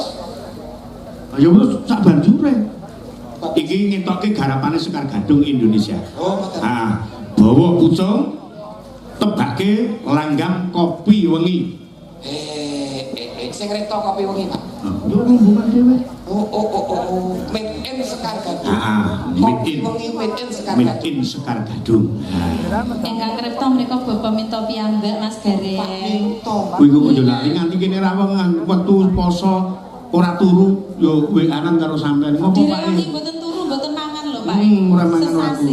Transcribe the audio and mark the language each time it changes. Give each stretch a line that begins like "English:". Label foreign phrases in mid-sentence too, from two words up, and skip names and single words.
Javanese: ayo wis sak banjure. Iki ngetokke garapane Sekar Gadung Indonesia. Oh, ngoten. Ah, bawa pucung tebake langgam kopi wengi. Sing reto kopi wengi, Pak. Yo ngomong dhewe.
English: Oh. Made in Sekar Gadung. Made in.
Javanese: Wengi
English: made in
Javanese: Sekar
English: Made Gadung. in Sekar Gadung.
Javanese: ingkang kripto menika Bapak minta piyambak Mas Gareng. Kuwi kok yo lali nganti kene rawang wektu poso ora turu yo WA-an karo sampean. Ngopo Pak? Direwangi mboten turu mboten mangan lho Pak. Ora mangan ora turu.